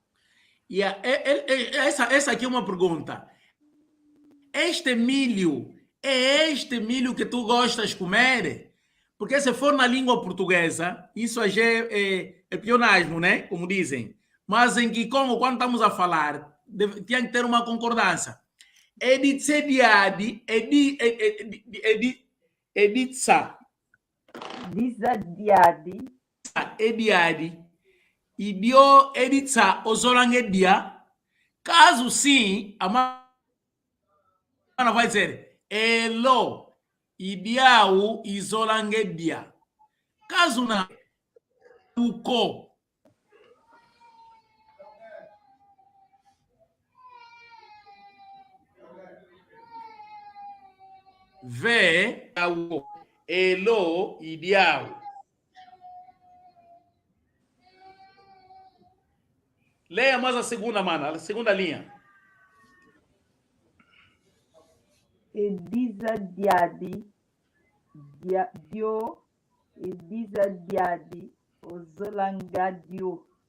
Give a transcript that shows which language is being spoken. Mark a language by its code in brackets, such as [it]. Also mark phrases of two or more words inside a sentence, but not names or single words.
[pt] Essa aqui é uma pergunta. Este milho é este milho que tu gostas de comer? Porque se for na língua portuguesa, isso aí é pionasmo, né? Como dizem. Mas em Kikongo, quando estamos a falar, tinha que ter uma concordância. [kg] Editsediadi, editsa, Dizadiadi. ediadi, idio editsa ozolangedia. [pt] Caso sim, a mana vai dizer [kg] elo, idiau izolangedia. [pt] Caso não, uko. [kg] Ve, elo, idiau. [pt] Leia mais a segunda, mana, a segunda linha. [kg] Edizadiadi. Dio. Edizadiadi. Ozolangadio.